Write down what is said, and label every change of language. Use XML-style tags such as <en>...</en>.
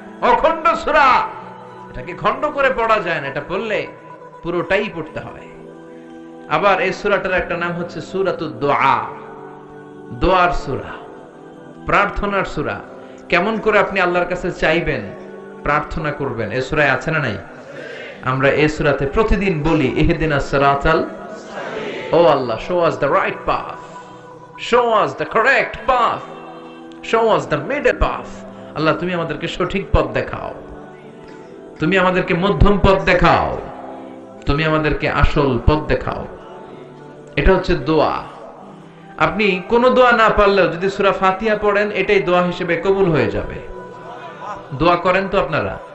<bn>অখণ্ড সূরা, এটাকে খণ্ড করে পড়া যায় না, এটা পড়লে পুরোটাই পড়তে হয়। আবার এই সূরাটার একটা নাম হচ্ছে সূরাতুদ দুআ, দোয়ার সূরা, প্রার্থনার সূরা। কেমন করে আপনি আল্লাহর কাছে চাইবেন, প্রার্থনা করবেন, এই সূরায় আছে না নাই? আমরা এই সূরাতে প্রতিদিন বলি ইহদিনাস সিরাতাল, ও আল্লাহ,</bn> <en>show us the right path, show us the correct path, show us the middle path.</en> <bn>আল্লাহ তুমি আমাদেরকে সঠিক পথ দেখাও, তুমি আমাদেরকে মধ্যম পথ দেখাও, তুমি আমাদেরকে আসল পথ দেখাও। এটা হচ্ছে দোয়া। আপনি কোন দোয়া না পারলেও যদি সূরা ফাতিহা পড়েন, এটাই দোয়া হিসেবে কবুল হয়ে যাবে। দোয়া করেন তো আপনারা?</bn>